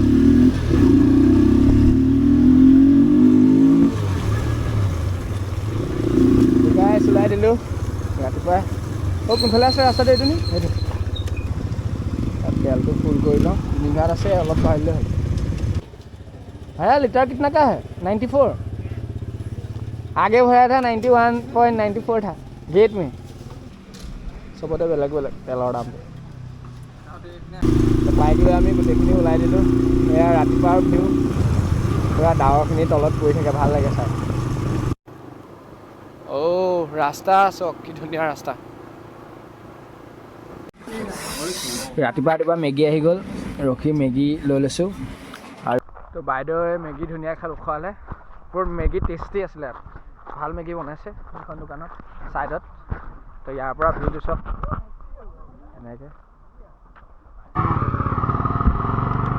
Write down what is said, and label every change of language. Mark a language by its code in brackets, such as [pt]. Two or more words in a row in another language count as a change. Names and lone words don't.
[as] গাই চলাই দিলোঁ ৰাতিপুৱা কোনফালে আছে ৰাস্তাটো এইটো নি সেইটো তেলটো ফুল কৰি লওঁ নিঘাত আছে অলপ পাৰিলে হ'ল [hi] भैया लीटर कितना का है 94 आगे भरा था 91.94 था गेट में [as] সবতে বেলেগ বেলেগ तेলৰ দাম বাইক লৈ আমি গোটেইখিনি ওলাই দিলোঁ এয়া ৰাতিপুৱাৰ ভিউ পুৰা ডাৱৰখিনি তলত পৰি থাকে ভাল লাগে চাই ৰাস্তা চক কি ধুনীয়া ৰাস্তা ৰাতিপুৱা মেগী আহি গ'ল ৰখি মেগী লৈ লৈছোঁ আৰু তো বাইদেৱে মেগী ধুনীয়া খোৱালে বৰ মেগী টেষ্টি আছিলে ভাল মেগী বনাইছে এখন দোকানত ছাইডত তো ইয়াৰ পৰা ভিউটো চব এনেকৈ